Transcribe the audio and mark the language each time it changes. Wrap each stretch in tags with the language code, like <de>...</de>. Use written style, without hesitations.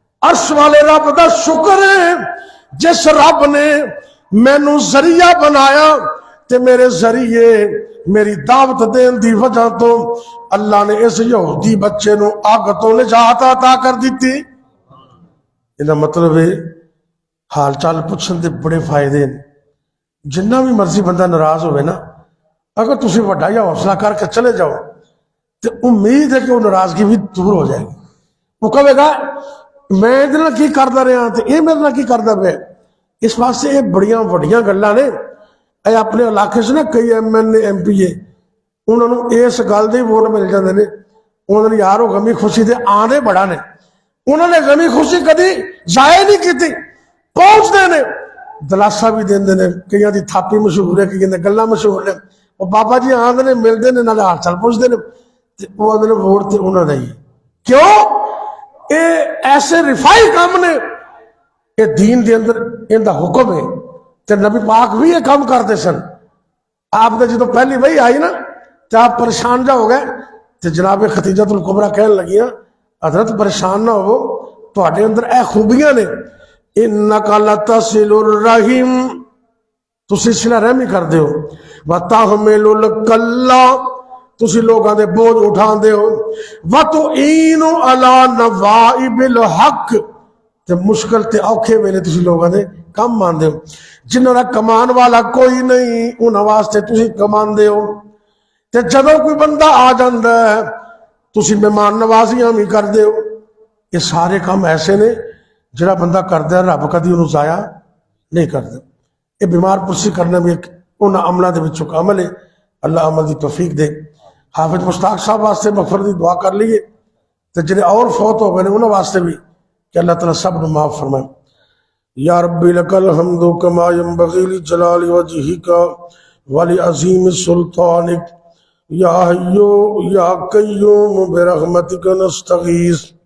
<pa>عرش والے رب دا شکر ہے جس رب نے مینوں ذریعہ بنایا تے میرے ذریعے میری دعوت دین دی وجہ تو اللہ نے اس یہودی بچے نو اگ تو نجات عطا کر دیتی. یہ مطلب ہے حال چال پوچھن دے بڑے فائدے ہیں. جنہ بھی مرضی بندہ ناراض ہوئے نا، اگر تسی وڈا یا حوصلہ کر کے چلے جاؤ تو امید ہے کہ وہ ناراضگی بھی دور ہو جائے گی. وہ کہے گا میں ادھر کی کردا رہا تو یہ میرے کی کردا پیا. اس واسطے یہ بڑیاں وڈیاں گلاں نے. اے اپنے علاقے سے نا کئی M N A M P اے انہوں نے اس گل دے ووٹ مل جاندے نے. انہوں نے یار وہ غمی خوشی دے آندے بڑا نے، انہوں نے غمی خوشی کدی ضائع نہیں کیتی، پہنچتے نے، دلاسا بھی دیندے نے. کئی دی تھاپی مشہور ہے، کئی دی گلاں مشہور نے. وہ بابا جی آندے نے، ملتے نے، نال حال چال پوچھتے نے، وہ آندے نے ووٹ تے انہوں نے ہی. کیوں؟ اے ایسے رفائی کام نے، یہ دین دے اندر ان دا حکم ہے. تے نبی پاک بھی یہ کام کرتے سن. آپ نے جدو پہلی وہی آئی نا تو آپ پریشان جا ہو گئے. تو جناب ختیجۃ الکبریٰ کہنے لگیاں حضرت پریشان نہ ہو، تواڈے اندر اے خوبیاں نے،</pa> <ar>انک لتصل الرحم،</ar> <pa>تسی صلہ رحمی کر دے ہو،</pa> <ar>وتحمل الکلّ،</ar> <pa>تسی لوگاں دے بوجھ اٹھان دے ہو،</pa> <ar>وتعین علی نوائب الحق،</ar> <pa>تے مشکل تے اوکھے ویلے تسی لوگاں دے کم مان دے ہو. جنہاں دا کمان والا کوئی نہیں انہاں واسطے تسی کمان دے ہو. تے جدوں کوئی بندہ آ جاندا ہے تسی مہمان نوازیاں بھی کر دے ہو. یہ سارے کام ایسے نے جڑا بندہ کردا ہے رب کدی انہوں ضائع نہیں کردا. یہ بیمار پرسی کرنا بھی ایک انہاں عملہ دے وچوں عمل ہے. اللہ عمل دی توفیق دے. حافظ مشتاق صاحب واسطے مغفرت دی دعا کر لیے، تے جڑے اور فوت ہو گئے انہاں واسطے بھی کہ</pa> <ur>اللہ تعالیٰ سب کو معاف فرمائے.</ur> <ar>یا رب لک الحمد کما ینبغی لجلال وجہک ولعظیم سلطانک یا حی یا قیوم برحمتک نستغیث.</ar>